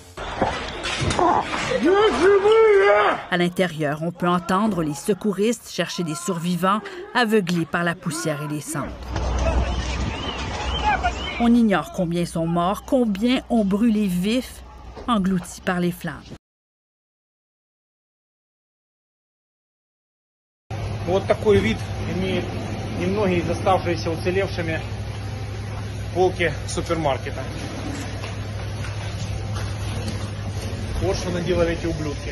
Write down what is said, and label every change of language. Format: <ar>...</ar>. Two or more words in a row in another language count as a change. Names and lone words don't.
<fr>À l'intérieur, on peut entendre les secouristes chercher des survivants aveuglés par la poussière et les cendres. On ignore combien sont morts, combien ont brûlé vifs, engloutis par les flammes.</fr> <ru>Вот такой вид имеют немногие из оставшиеся уцелевшими полки супермаркета. Вот что наделали эти ублюдки.</ru>